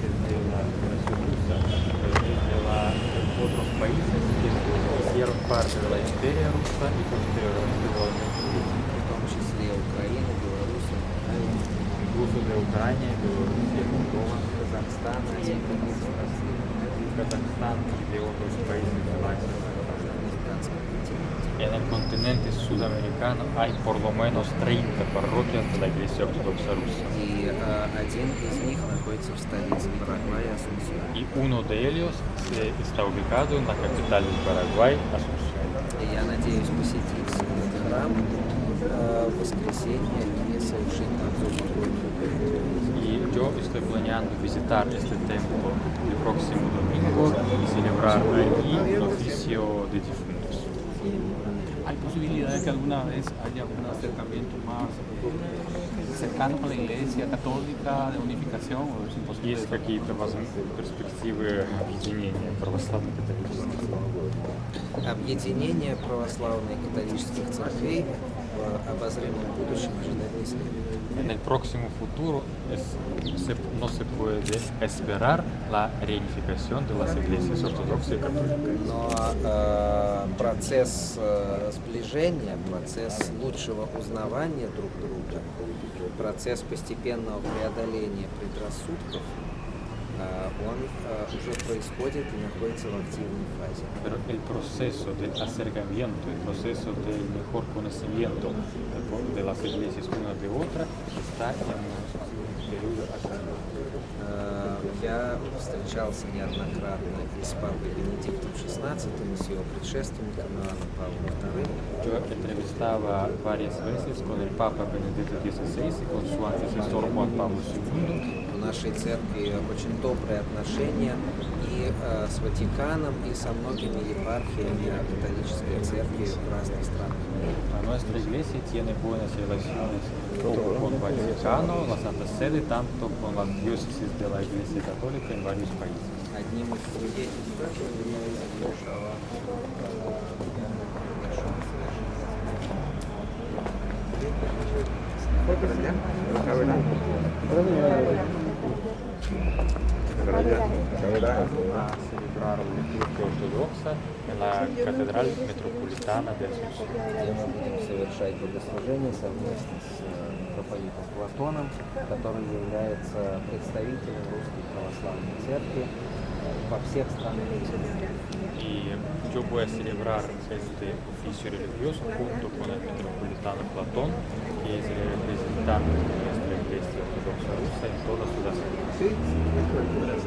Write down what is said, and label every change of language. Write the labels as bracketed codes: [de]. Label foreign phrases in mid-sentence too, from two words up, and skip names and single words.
[es] de la Federación Rusa, es de otros países que hicieron parte de la Imperia Rusa y posteriormente de la Unión Soviética, [ru] В том числе Украина, Беларусь, [es] incluso de Ucrania, Bielorrusia, Moldova, [ru] Казахстан, Азербайджан, [es] Kazajstán y de otros países de la Asia. [ru] американском континенте. [es] En el continente sudamericano hay por lo menos 30 parroquias de la Iglesia Ortodoxa Rusa. [ru] И один из них находится в столице Парагвая, Асунсьон. [es] Y uno de ellos está ubicado en la capital del Paraguay, Asunción. [ru] И я надеюсь посетить этот храм в воскресенье и совершить там упокойную. [es] Y yo estoy planeando visitar este templo el próximo domingo y celebrar allí el oficio de difuntos. ¿Hay posibilidad de que alguna vez haya un acercamiento más cercano con la Iglesia Católica, de unificación, o es imposible? [ru] Есть какие-то перспективы объединения православных и католических? Объединение православной и католических церквей в обозримом будущем ожидать не следует. [es] En el próximo futuro no se puede esperar la reunificación de las iglesias ortodoxas y católicas. [ru] Но процесс сближения, процесс лучшего узнавания друг друга, процесс постепенного преодоления предрассудков, он уже происходит и находится в активной фазе. [es] Pero el proceso de acercamiento, el proceso del mejor conocimiento de las iglesias una de otra está en un periodo activo. [ru] Я встречался неоднократно и с папой Бенедиктом XVI, и с его предшественником Иоанном Павлом II. [es] Yo entrevistaba varias veces con el Papa Benedicto XVI y con su antecesor Juan Pablo II. [ru] У нашей церкви очень добрые отношения и с Ватиканом, и со многими епархиями католической церкви в разных странах мира. [es] Nuestra iglesia tiene buenas relaciones con Vaticano, la Santa Sede, tanto con las diócesis de la Iglesia Católica en varios países. [ru] Одним из свидетельств большого [es] A celebrar la liturgia ortodoxa en la Catedral Metropolitana de Asunción. [ru] где мы будем совершать богослужение совместно с проповедником Платоном, который является представителем Русской Православной Церкви во всех странах мира. [es] Y yo voy a celebrar este oficio religioso junto con el metropolitano Platón, que es el representante de nuestra Iglesia Ortodoxa Rusa en toda Sudamérica.